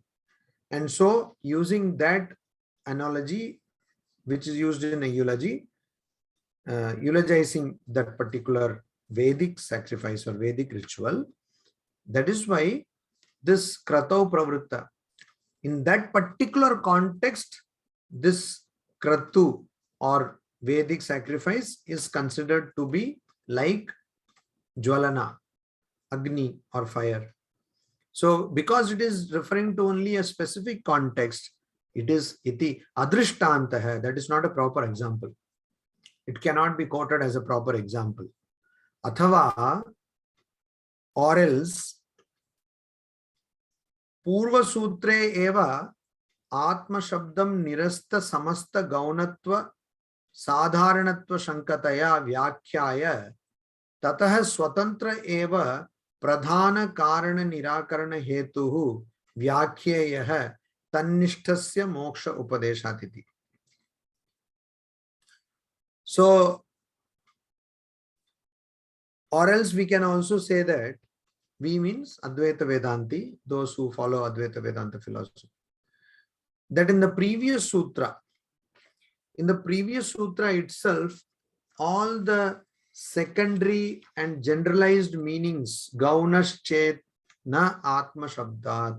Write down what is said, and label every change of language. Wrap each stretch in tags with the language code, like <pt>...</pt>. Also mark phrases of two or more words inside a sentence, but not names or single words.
<en>And so using that analogy, which is used in a eulogy, eulogizing that particular Vedic sacrifice or Vedic ritual, that is why this</en> <sa>क्रतौ प्रवृत्त,</sa> <en>in that particular context, this kratu or Vedic sacrifice is considered to be like</en> <sa>ज्वलन, अग्नि</sa> <en>or fire. So because it is referring to only a specific context, it is</en> <sa>इति अदृष्टान्तः.</sa> <en>That is not a proper example. It cannot be quoted as a proper example. Athava, or else,</en> <sa>पूर्वसूत्रे एव आत्मशब्दं निरस्त समस्त गौणत्व साधारणत्व शङ्कतया व्याख्याय ततः स्वतन्त्र एव प्रधान कारण निराकरण हेतुः व्याख्येयः तन्निष्ठस्य मोक्ष उपदेशात् इति.</sa> <en>So, or else we can also say that we means Advaita Vedanti, those who follow Advaita Vedanta philosophy, that in the previous sutra itself, all the secondary and generalized meanings,</en> <sa>गौणश्चेत् न आत्म शब्दात्.</sa>